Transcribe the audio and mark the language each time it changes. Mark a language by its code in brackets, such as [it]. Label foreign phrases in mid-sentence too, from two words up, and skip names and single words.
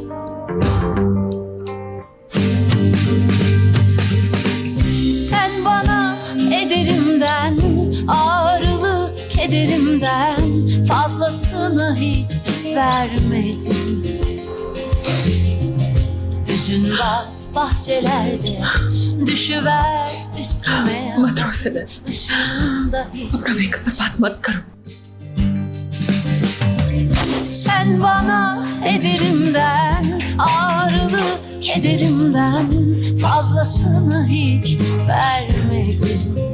[tr] Sen bana ederimden, ağrılı kederimden fazlasını hiç vermedin. Hüzünbaz bahçelerde düşüver üstüme. [hi] मत रो सेलिन, [tr] Işığında hiç. [hi] अपना मेकअप बर्बाद मत करो। [tr] Sen bana ederimden, ağrılı kederimden fazlasını hiç vermedin.